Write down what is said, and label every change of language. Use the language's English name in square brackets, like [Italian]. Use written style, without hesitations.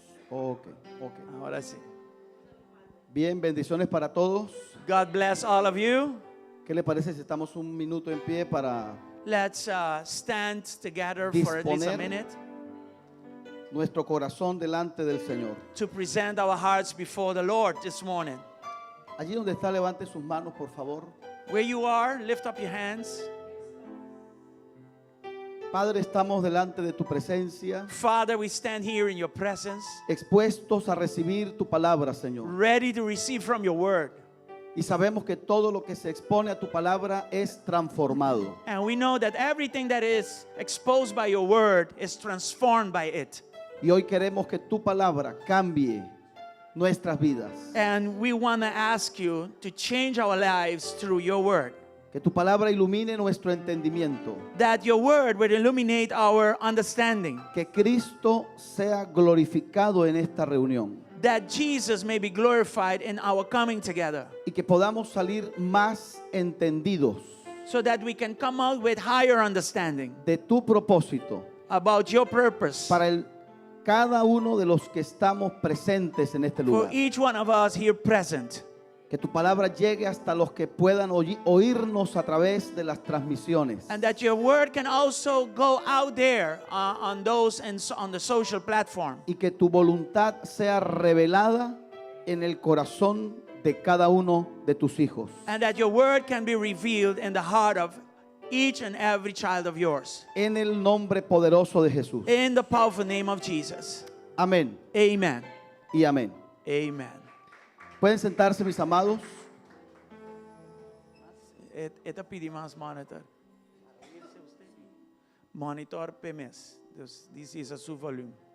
[Spanish] Ok. Ahora sí. Bien, bendiciones para todos. [English] God bless all of you. [Spanish] ¿Qué le parece si estamos un minuto en pie para [English] Let's stand together for at least a [Spanish] Disponer. [English] minute [Spanish] nuestro corazón delante del Señor? [English] to present our hearts before the Lord this morning. [Spanish] Allí donde está, levante sus manos, por favor. [English] Where you are, lift up your hands. [Spanish] Padre, estamos delante de tu presencia, [English] Father, we stand here in your presence, [Spanish] expuestos a recibir tu palabra, Señor. [English] ready to receive from your word. [Spanish] Y sabemos que todo lo que se expone a tu palabra es transformado. [English] And we know that everything that is exposed by your word is transformed by it. [Spanish] Y hoy queremos que tu palabra cambie nuestras vidas. [English] And we want to ask you to change our lives through your word. [Spanish] Que tu palabra ilumine nuestro entendimiento. [English] That your word will illuminate our understanding. [Spanish] Que Cristo sea glorificado en esta reunión. [English] That Jesus may be glorified in our coming together. [Spanish] Y que podamos salir más entendidos [English] So that we can come out with higher understanding [Spanish] de tu propósito [English] about your purpose [Spanish] para cada uno de los que estamos presentes en este [English] for [Spanish] lugar. [English] each one of us here present. [Spanish] Que tu palabra llegue hasta los que puedan oírnos a través de las transmisiones. [English] And that your word can also go out there on those and on the social platform. [Spanish] Y que tu voluntad sea revelada en el corazón de cada uno de tus hijos. [English] And that your word can be revealed in the heart of each and every child of yours. [Spanish] En el nombre poderoso de Jesús. [English] In the powerful name of Jesus. [Spanish] Amén [English] Amen. [Spanish] y amén. [English] Amen. [Spanish] Pueden sentarse, mis amados. Esta pide más monitor. Monitor PMS. This is a su volume.